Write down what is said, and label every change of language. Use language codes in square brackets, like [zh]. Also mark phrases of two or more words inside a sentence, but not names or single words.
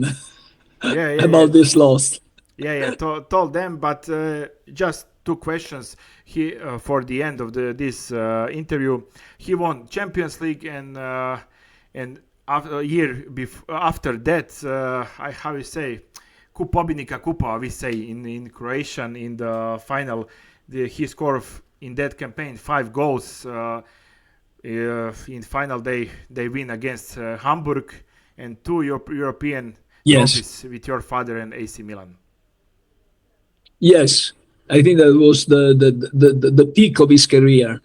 [en] About this loss. Yeah, told them, but just 2 questions. He for the end of this interview, he won Champions League, and after a year after that, how you say, [hr] Kup pobjednika kupa, [en] we say in Croatian, in the final, he scored in that campaign 5 goals. In final, they win against Hamburg, and 2 European trophies with your father and AC Milan. Yes, I think that was the peak of his career.